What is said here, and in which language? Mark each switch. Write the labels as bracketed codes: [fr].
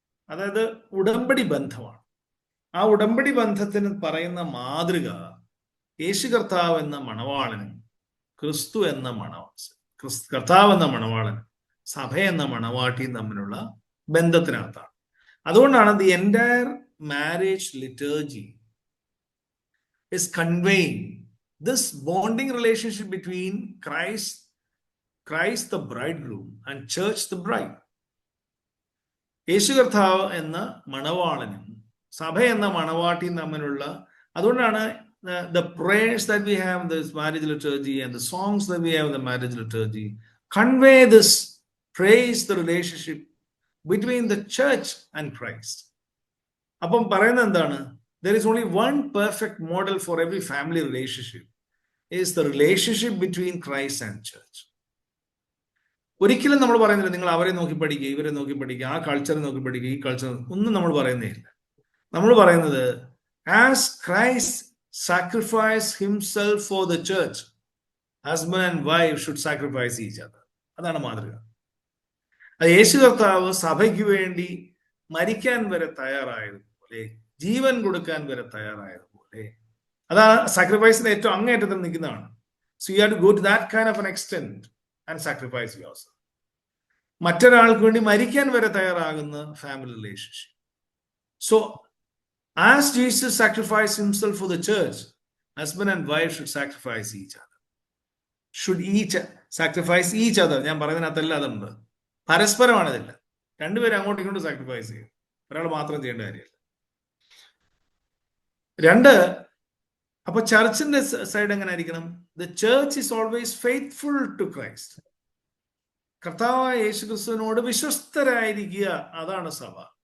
[ml] അതായത് ഉടമ്പടി ബന്ധമാണ്. ആ ഉടമ്പടി ബന്ധത്തിന് പറയുന്ന മാതൃക യേശു കർത്താവ് എന്ന മണവാളനും ക്രിസ്തു എന്ന കർത്താവ് എന്ന മണവാളനും സഭ എന്ന മണവാട്ടിയും തമ്മിലുള്ള ബന്ധത്തിനകത്താണ്. [en] അതുകൊണ്ടാണ് the entire marriage liturgy is conveying this bonding relationship between Christ the bridegroom and church the bride. [ml] യേശു കർത്താവ് എന്ന മണവാളനും സഭ എന്ന മണവാട്ടിയും തമ്മിലുള്ള, അതുകൊണ്ടാണ് [en] the prayers that we have in this marriage liturgy and the songs that we have in the marriage liturgy convey this, praise the relationship between the church and Christ. [ml] അപ്പം പറയുന്നത് എന്താണ്? [en] There is only one perfect model for every family relationship, is the relationship between Christ and church. [ml] ഒരിക്കലും നമ്മൾ പറയുന്നില്ല നിങ്ങൾ അവരെ നോക്കി പഠിക്കുക, ഇവരെ നോക്കി പഠിക്കുക, ആ കൾച്ചറെ നോക്കി പഠിക്കുക, ഈ കൾച്ചർ ഒന്നും നമ്മൾ പറയുന്നേ ഇല്ല. നമ്മൾ പറയുന്നത് [en] as Christ sacrificed himself for the church, husband and wife should sacrifice each other. [ml] അതാണ് മാതൃക. അത് യേശു കർത്താവ് സഭയ്ക്ക് വേണ്ടി മരിക്കാൻ വരെ തയ്യാറായതുപോലെ, ജീവൻ കൊടുക്കാൻ വരെ തയ്യാറായതുപോലെ, അതാണ് സാക്രിഫൈസിന്റെ ഏറ്റവും അങ്ങേയറ്റത്തിൽ നിൽക്കുന്നതാണ്. [en] So you have to go to that kind of an extent and sacrifice yourself. [ml] മറ്റൊരാൾക്ക് വേണ്ടി മരിക്കാൻ വരെ തയ്യാറാകുന്ന family relationship. [en] So as Jesus sacrificed himself for the church, husband and wife should sacrifice each other. Should each sacrifice each other. [ml] ഞാൻ പറയുന്നതിനകത്തല്ല അതുണ്ട്, പരസ്പരമാണ്. ഇതില്ല, രണ്ടുപേരും അങ്ങോട്ടും ഇങ്ങോട്ടും സാക്രിഫൈസ് ചെയ്യും, ഒരാൾ മാത്രം ചെയ്യേണ്ട കാര്യമില്ല. 2, അപ്പൊ ചർച്ചിന്റെ സൈഡ് എങ്ങനെ ആയിരിക്കണം? [en] The church is always faithful to Christ. [ml] കർത്താവായ യേശു ക്രിസ്തുവിനോട് വിശ്വസ്തരായിരിക്കുക, അതാണ് സഭ.